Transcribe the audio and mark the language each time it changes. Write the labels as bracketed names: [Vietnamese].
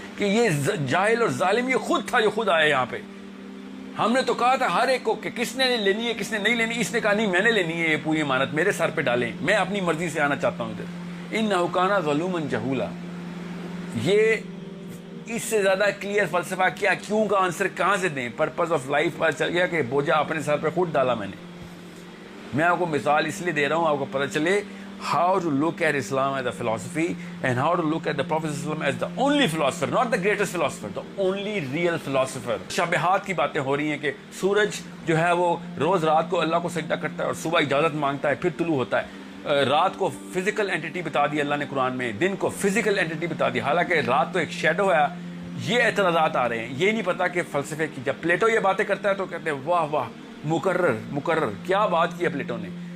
[Urdu] کہ یہ جاہل اور ظالم یہ خود تھا جو خود آیا یہاں پہ. ہم نے تو کہا تھا ہر ایک کو کہ کس نے لینی ہے کس نے نہیں لینی. اس نے کہا نہیں میں نے لینی ہے یہ پوری امانت, میرے سر پہ ڈالیں, میں اپنی مرضی سے آنا چاہتا ہوں ادھر. [Arabic] إِنَّهُ كَانَ ظَلُومًا جَهُولًا. [Urdu] یہ اس سے زیادہ کلیئر فلسفہ کیا, کیوں کا آنسر کہاں سے دیں. پرپز آف لائف پر چل گیا کہ بوجھا اپنے سر پہ خود ڈالا میں نے. میں آپ کو مثال اس لیے دے رہا ہوں آپ کو پتہ چلے [English] how to look at Islam as a philosophy and how to look at the Prophet as the only philosopher, not the greatest philosopher, the only real philosopher. [Urdu] شبہات کی باتیں ہو رہی ہیں کہ سورج جو ہے وہ روز رات کو اللہ کو سجدہ کرتا ہے اور صبح اجازت مانگتا ہے پھر طلوع ہوتا ہے. رات کو فزیکل اینٹیٹی بتا دی اللہ نے قرآن میں, دن کو فزیکل اینٹیٹی بتا دی, حالانکہ رات تو ایک شیڈو ہے. یہ اعتراضات آ رہے ہیں. یہ نہیں پتا کہ فلسفے کی, جب پلیٹو یہ باتیں کرتا ہے تو کہتے ہیں واہ واہ مقرر کیا بات کی ہے پلیٹو نے.